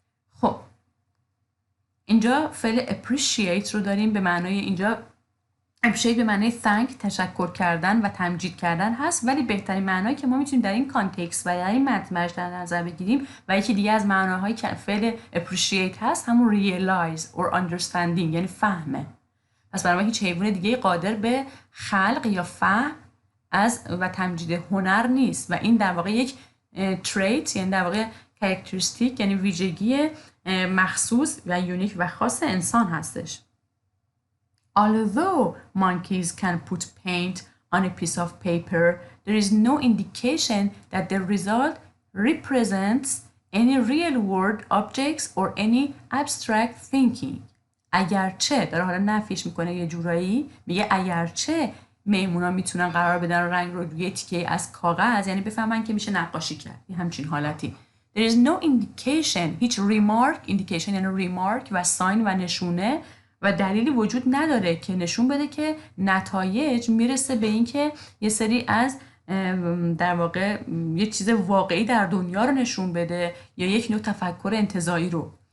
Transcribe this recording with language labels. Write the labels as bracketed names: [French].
[Persian] خب اینجا فعل appreciate رو داریم به معنای اینجا appreciate به معنای thank تشکر کردن و تمجید کردن هست، ولی بهترین معنایی که ما میتونیم در این کانتکست و در این متن در نظر بگیریم و یکی دیگه از معناهایی که فعل appreciate هست همون [English] realize or understanding [Persian] یعنی فهمه. پس برای هیچ حیوان دیگه قادر به خلق یا فهم از و تمجید هنر نیست و این در واقع یک trait یعنی در واقع characteristic یعنی ویژگی مخصوص و یونیک و خاص انسان هستش. [English] Although monkeys can put paint on a piece of paper, there is no indication that the result represents any real-world objects or any abstract thinking. [Persian] اگرچه داره حالا نفیش میکنه یه جورایی میگه اگرچه میمونا میتونن قرار بدن رنگ رو روی تیکه از کاغذ یعنی بفهمن که میشه نقاشی کرد این همچین حالتی. [English] There is no indication [Persian] هیچ indication یعنی remark و sign و نشونه و دلیلی وجود نداره که نشون بده که نتایج میرسه به این که یه سری از در واقع یه چیز واقعی در دنیا رو نشون بده یا یک نوع تفکر انتزاعی رو.